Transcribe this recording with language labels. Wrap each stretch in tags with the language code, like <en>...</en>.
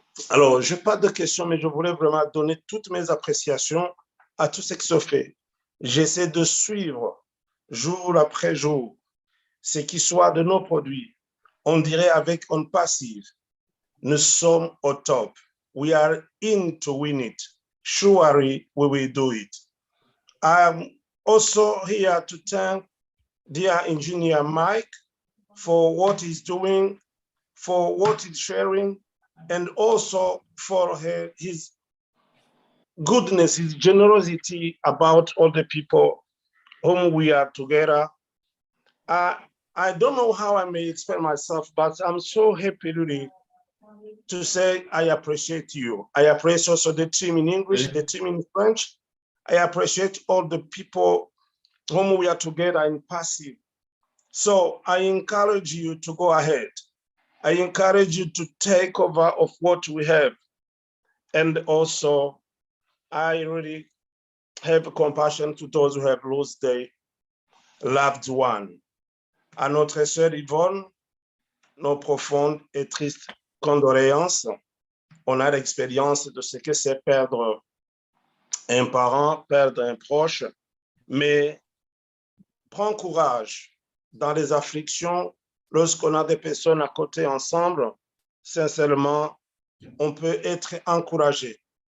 <fr>Alors, je n'ai pas de questions, mais je voulais vraiment donner toutes mes appréciations à tout ce qui se fait. J'essaie de suivre jour après jour ce qui soit de nos produits. On dirait avec ONPASSIVE, nous sommes au top.</fr> <en>We are in to win it. Surely we will do it. I'm also here to thank dear engineer Mike for what he's doing, for what he's sharing, and also for his goodness, his generosity about all the people whom we are together. I don't know how I may explain myself, but I'm so happy really to say I appreciate you. I appreciate also the team in English, the team in French. I appreciate all the people whom we are together in passive. So I encourage you to go ahead. I encourage you to take over of what we have. And also, I really have compassion to those who have lost their loved one.</en> <fr>À notre sœur Yvonne, nos profondes et tristes condoléances. On a l'expérience de ce que c'est perdre un parent, perdre un proche, mais prends courage dans les afflictions, lorsqu'on a des personnes à côté ensemble, sincèrement, on peut être encouragé.</fr>